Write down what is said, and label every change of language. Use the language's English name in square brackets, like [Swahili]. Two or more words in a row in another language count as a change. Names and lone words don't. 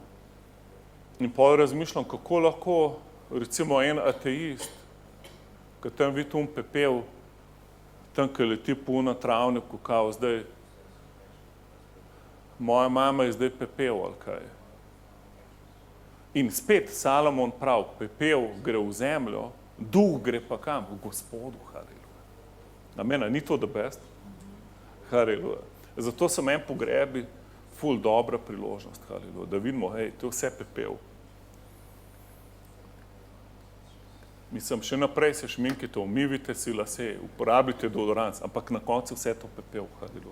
[Slovenian] In pol razmišljam, kako lahko, recimo en ateist, ki tam vidi pepel, tam, ki leti po na travniku, kao zdaj, moja mama je zdaj pepel, ali kaj. In spet Salomon pravi, pepel gre v zemljo, duh gre pa kam? V Gospodu, haleluja. Amen, ni to [English] the best? [Slovenian] Haleluja. Zato so meni pogrebi ful dobra priložnost, haleluja, da vidimo, hej, to je vse pepel. Mislim, še naprej se šminkite, umivite si lase, uporabite deodorans, ampak na koncu vse to pepel, haleluja.